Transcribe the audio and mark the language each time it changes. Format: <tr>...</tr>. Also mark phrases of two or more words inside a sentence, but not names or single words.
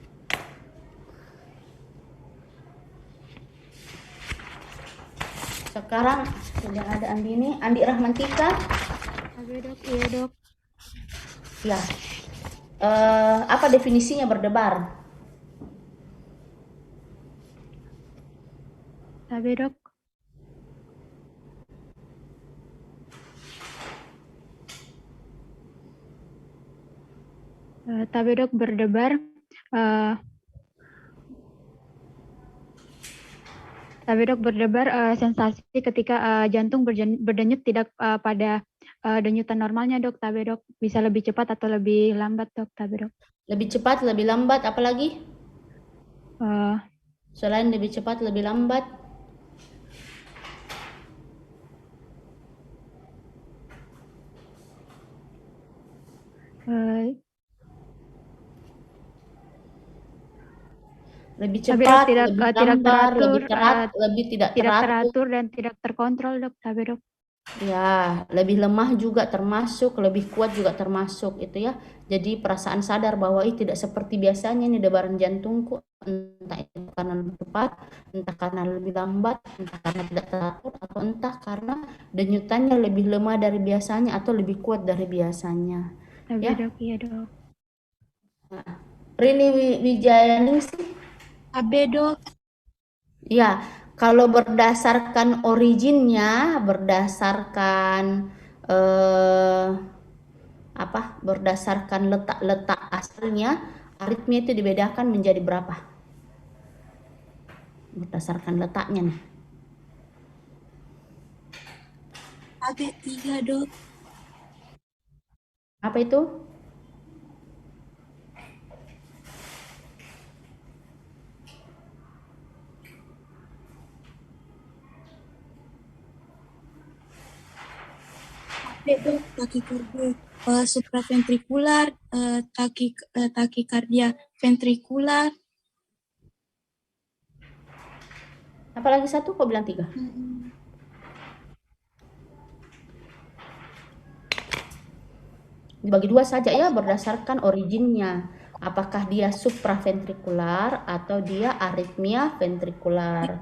<id>Sekarang tidak ada Andi nih. Andi Rahmantika. Dok, iya dok. Ya, apa definisinya berdebar? Tabe dok. Tabe dok berdebar. Tabe dok berdebar sensasi ketika jantung berdenyut tidak pada denyutan normalnya dok. Tabe dok bisa lebih cepat atau lebih lambat dok. Tabe dok. Lebih cepat, lebih lambat, apalagi? Selain lebih cepat, lebih lambat. Lebih cepat, lebih lambat, lebih tidak teratur dan tidak terkontrol dok. Tabe dok. Ya, lebih lemah juga termasuk, lebih kuat juga termasuk itu ya. Jadi perasaan sadar bahwa tidak seperti biasanya nih debaran jantungku, entah itu karena lebih cepat, entah karena lebih lambat, entah karena tidak teratur, atau entah karena denyutannya lebih lemah dari biasanya atau lebih kuat dari biasanya. Ya dok, iya dok. Nah, Rini Wijayaningsih. Tabe dok. Ya, kalau berdasarkan originnya, berdasarkan berdasarkan letak asalnya, aritmia itu dibedakan menjadi berapa? Berdasarkan letaknya nih. Tabe 3 dok. Apa itu? Dok, takikardia supraventrikular, takikardia ventrikular. Apalagi satu kok bilang 3? Dibagi 2 saja ya berdasarkan originnya. Apakah dia supraventrikular atau dia aritmia ventrikular.</id>